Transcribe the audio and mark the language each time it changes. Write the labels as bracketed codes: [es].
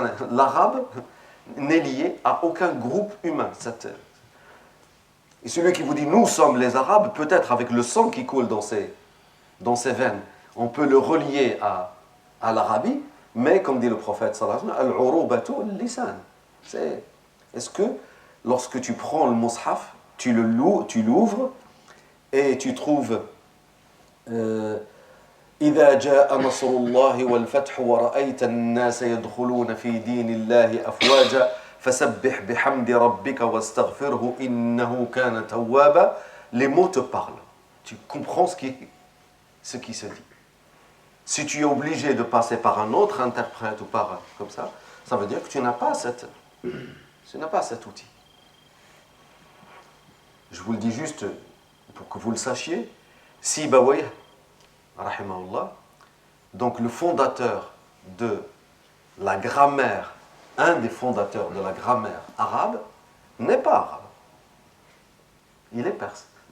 [fr] L'arabe n'est lié à aucun groupe humain. Et celui qui vous dit nous sommes les arabes, peut-être avec le sang qui coule dans ses veines, on peut le relier à l'Arabie, mais comme dit le prophète sallallahu alayhi wa sallam, [ar] al-urubatu al-lisan. [fr] Est-ce que lorsque tu prends le mushaf, tu l'ouvres et tu trouves [ar] إذا جاء نصر الله والفتح ورأيت الناس يدخلون في دين الله أفواجا فسبح بحمد ربك واستغفره إنه كان توابا. [fr] Les mots te parlent. Tu comprends ce qui se dit. Si tu es obligé de passer par un autre interprète ou comme ça veut dire que tu n'as pas cet outil. Je vous le dis juste pour que vous le sachiez. Sibawayh, rahimahullah, donc le fondateur de la grammaire, un des fondateurs de la grammaire arabe, n'est pas arabe. Il est perse.